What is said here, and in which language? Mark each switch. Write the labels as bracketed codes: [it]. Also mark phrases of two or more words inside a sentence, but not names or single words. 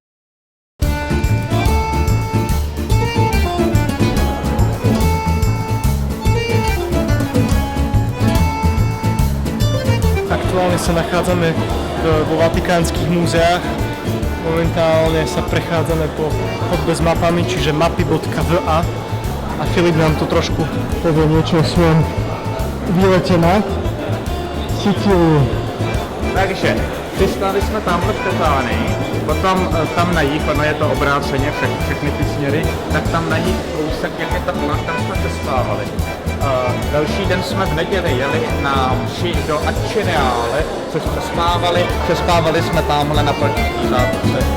[sk] Aktuálne sa nachádzame vo vatikánskych múzeách. Momentálne sa prechádzame po chodbe s mapami, čiže mapy.va, a Filip nám tu trošku povie niečo o svojom výlete na Sicíliu. [cs] Takže přistáli jsme tamhle v Kazánii, potom tam na jih, ono je to obráceně, všechny ty směry, tak tam na jih kousek, jak je ta Pula, tam jsme přespávali. Další den jsme v neděli jeli na mši do Acireale, což přespávali jsme tamhle na Plnický zátoce.